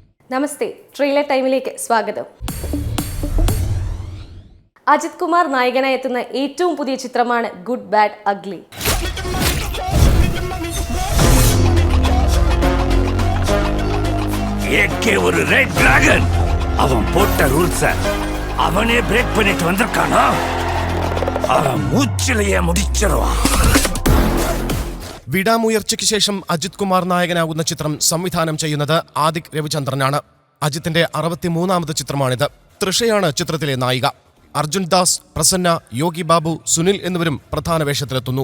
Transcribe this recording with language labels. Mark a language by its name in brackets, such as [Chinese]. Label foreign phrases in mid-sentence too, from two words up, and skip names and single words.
[Malayalam] നമസ്തേ, ട്രെയിലർ ടൈമിലേക്ക് സ്വാഗതം. അജിത് കുമാർ നായകനായി എത്തുന്ന ഏറ്റവും പുതിയ ചിത്രമാണ് ഗുഡ് ബാഡ് അഗ്ലി. [Tamil] ஒரு [English] red dragon [Tamil] அவன் போட்ட ரூல்ஸ அவனே பிரேக் பண்ணிட்டு வந்திருக்கானா? அவன் மூச்சிலேயே முடிச்சிருவான். [Malayalam] വിടാമുയർച്ചയ്ക്ക് ശേഷം അജിത് കുമാർ നായകനാകുന്ന ചിത്രം സംവിധാനം ചെയ്യുന്നത് ആദിക് രവിചന്ദ്രനാണ്. അജിത്തിന്റെ 63ാമത് ചിത്രമാണിത്. തൃഷയാണ് ചിത്രത്തിലെ നായിക. അർജുൻ ദാസ്, പ്രസന്ന, യോഗി ബാബു, സുനിൽ എന്നിവരും പ്രധാന വേഷത്തിലെത്തുന്നു.